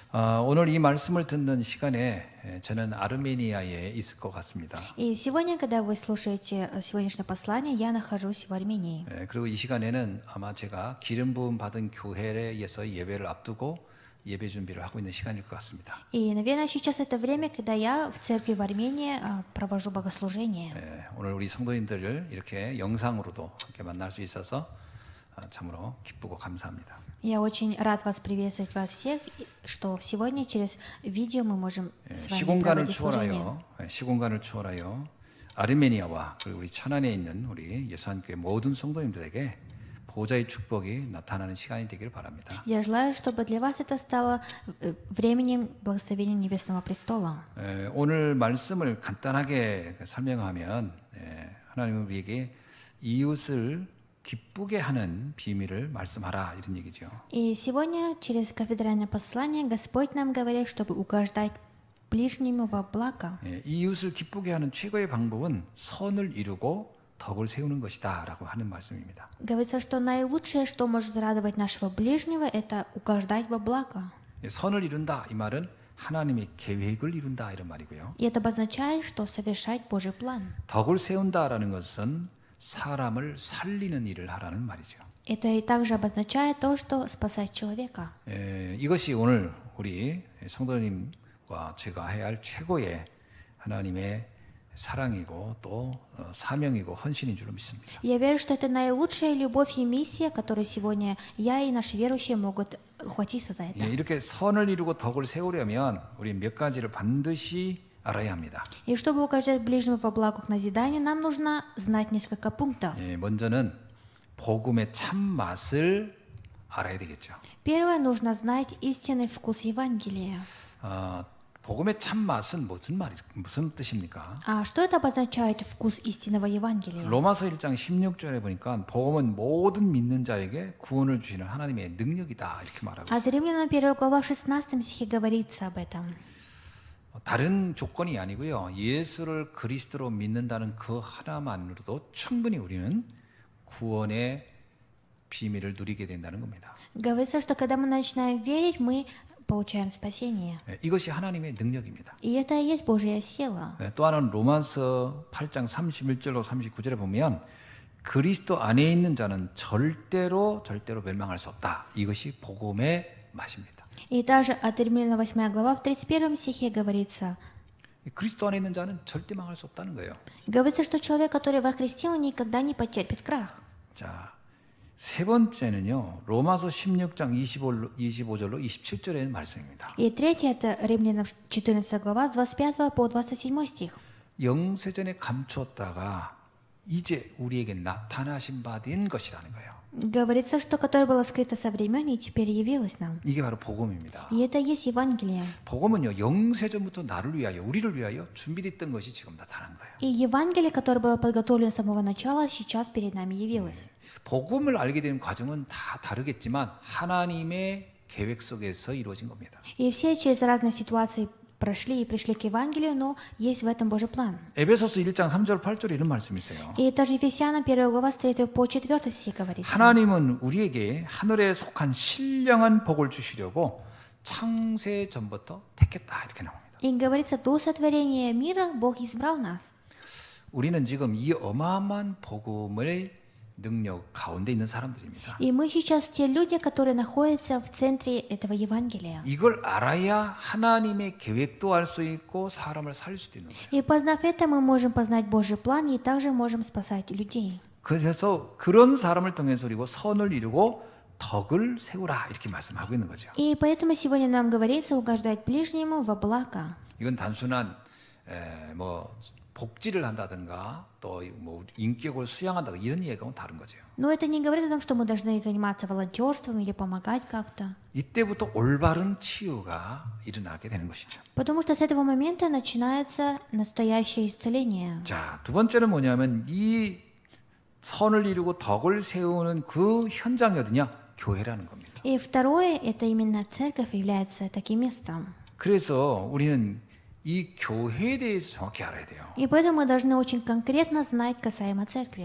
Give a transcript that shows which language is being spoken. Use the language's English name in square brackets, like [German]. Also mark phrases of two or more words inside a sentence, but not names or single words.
[Korean] 오늘 이 말씀을 듣는 시간에 저는 아르메니아에 있을 것 같습니다. [Russian] И сегодня, когда вы слушаете сегодняшнее послание, я нахожусь в Армении. [Korean] 그리고 이 시간에는 아마 제가 기름 부음 받은 교회에서 예배를 앞두고 예배 준비를 하고 있는 시간일 것 같습니다. [Russian] И, наверное, сейчас это время, когда я в церкви в Армении провожу богослужение. [Korean] 오늘 우리 성도님들을 이렇게 영상으로도 함께 만날 수 있어서 참으로 기쁘고 감사합니다. [Russian] Я очень рад вас приветствовать вас всех, что сегодня через видео мы можем с вами [Korean] 시공간을 [Russian] проводить служение. [Korean] 시공간을 초월하여 아르메니아와 그리고 우리 천안에 있는 우리 예수한교회 모든 성도님들에게 보좌의 축복이 나타나는 시간이 되길 바랍니다. [Russian] Я желаю, чтобы для вас это стало временем благословения Небесного престола. [Korean] 오늘 말씀을 간단하게 설명하면 하나님은 우리에게 이웃을 기쁘게 하는 비밀을 말씀하라 이런 얘기죠. [Russian] И сегодня через кафедральное послание Господь нам говорит, чтобы угождать ближнему во благо. [Korean] 이웃을 기쁘게 하는 최고의 방법은 선을 이루고 덕을 세우는 것이다라고 하는 말씀입니다. [Russian] Говорится, что наилучшее, что может радовать нашего ближнего, это угождать во благо. [Korean] 선을 이룬다 이 말은 하나님의 계획을 이룬다 이런 말이고요. [Russian] И это обозначает, что совершать Божий план. [Korean] 덕을 세운다라는 것은 사람을 살리는 일을 하라는 말이죠. [Russian] Это и также обозначает то, что спасать человека. [Korean] 이것이 오늘 우리 성도님과 제가 해야 할 최고의 하나님의 사랑이고 또 사명이고 헌신인 줄로 믿습니다. [Russian] Я верю, что это наилучшая любовь и миссия, которую сегодня я и наши верующие могут ухватиться за это. [Korean] 이렇게 선을 이루고 덕을 세우려면 우리 몇 가지를 반드시 알아야 합니다. [Russian] И чтобы угождать ближнему во благо к назиданию, нам нужно знать несколько пунктов. [Korean] 먼저는 복음의 참 맛을 알아야 되겠죠. [Russian] Первое, нужно знать истинный вкус Евангелия. [Korean] 복음의 참 맛은 무슨 뜻입니까? [Russian] А что это обозначает вкус истинного Евангелия? [Korean] 로마서 1장 16절에 보니까 복음은 모든 믿는 자에게 구원을 주시는 하나님의 능력이다 이렇게 말하고 [Russian] А [Korean] 있어요. [Russian] Римлянам 1 глава в 16 стихе говорится об этом. [Korean] 다른 조건이 아니고요. 예수를 그리스도로 믿는다는 그 하나만으로도 충분히 우리는 구원의 비밀을 누리게 된다는 겁니다. [Russian] Говорится, что когда мы начинаем верить, мы получаем спасение. [Korean] 이것이 하나님의 능력입니다. [Russian] И это и есть Божья сила. [Korean] 또 하나는 로마서 8장 31절로 39절에 보면 그리스도 안에 있는 자는 절대로 멸망할 수 없다. 이것이 복음의 맛입니다. [Russian] И также от Римлянам 8 глава в 31 стихе говорится, [Korean] 그리스도 안에 있는 자는 절대 망할 수 없다는 거예요. [Russian] говорится, что человек, который во Христе, он никогда не потерпит крах. [Korean] 자, 세 번째는요. 로마서 16장 25절로 27절의 말씀입니다. [Russian] И третье, это Римлянам 14 глава с 25 по 27 стих. [Korean] 영세전에 감추었다가 이제 우리에게 나타나신 바 된 것이라는 거예요. [Russian] Говорится, что которое было скрыто со времен и теперь явилось нам. [Korean] 이게 바로 복음입니다. [Russian] И это и есть Евангелие. [Korean] 복음은요. 영세전부터 나를 위하여 우리를 위하여 준비됐던 것이 지금 나타난 거예요. [Russian] И Евангелие, которое было подготовлено с самого начала, сейчас перед нами явилось. [Korean] 복음을 알게 되는 과정은 다 다르겠지만 하나님의 계획 속에서 이루어진 겁니다. [Russian] И все через разные ситуации прошли и пришли к Евангелию, но есть в этом Божий план. [Korean] 에베소서 1장 3절 8절에 이런 말씀이 있어요. [Russian] И также Ефесянам 1 глава с 3 по 4 стих говорится. [Korean] 하나님은 우리에게 하늘에 속한 신령한 복을 주시려고 창세 전부터 택했다 이렇게 나옵니다. [Russian] И говорится, до сотворения мира Бог избрал нас. [Korean] 우리는 지금 이 어마어마한 복음의 능력 가운데 있는 사람들입니다. [Russian] И мы сейчас те люди, которые находятся в центре этого Евангелия. [Korean] 이걸 알아야 하나님의 계획도 알 수 있고 사람을 살릴 수도 있는 거예요. [Russian] И познав это, мы можем познать Божий план и также можем спасать людей. [Korean] 그래서 그런 사람을 통해서 그리고 선을 이루고 덕을 세우라 이렇게 말씀하고 있는 거죠. [Russian] И поэтому сегодня нам говорится угождать ближнему во благо. [Korean] 이건 단순한 뭐 복지를 한다든가 또 뭐 인격을 수양한다든가 이런 얘기하고는 다른 거죠. [Russian] Но это не говорит о том, что мы должны заниматься волонтерством или помогать как-то. [Korean] 이때부터 올바른 치유가 일어나게 되는 것이죠. [Russian] Потому что с этого момента начинается настоящее исцеление. [Korean] 자, 두 번째는 뭐냐면 이 선을 이루고 덕을 세우는 그 현장이 어디냐? 교회라는 겁니다. [Russian] И второе, это именно церковь является таким местом. [Korean] 그래서 우리는 이 교회에 대해서 정확히 알아야 돼요. [Russian] И поэтому мы должны очень конкретно знать касаемо церкви.